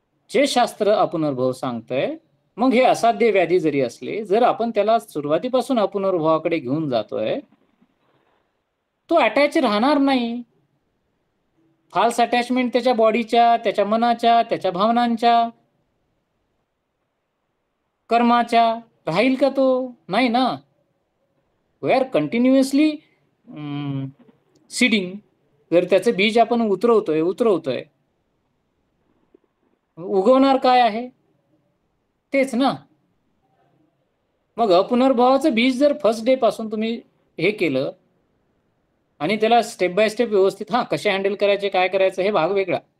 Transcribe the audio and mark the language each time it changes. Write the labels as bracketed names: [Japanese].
[Marathi] जे शास्त्र अपुनर्भव सांगतंय, मग हे असाध्य व्याधी जरी असले, जर आपण त्याला सुरुवातीपासून अपुनर्भवाकडे घेऊन जातोय, तो अटॅच राहणार नाही. फाल्स अटॅचमेंट त्याच्या बॉडीच्या, त्याच्या मनाच्या, त्याच्या भावनांच्या, कर्माच्या राहील का? तो नाही ना. [English] We are continuously seeding. [Marathi] जर त्याचं बीज आपण उतरवतोय उगवणार काय आहे? तेच ना. मग अपुनर्भवाचं बीज जर फर्स्ट डे पासून तुम्ही हे केलं आणि त्याला स्टेप बाय स्टेप व्यवस्थित कसे हँडल करायचे, काय करायचं हे भाग वेगळा.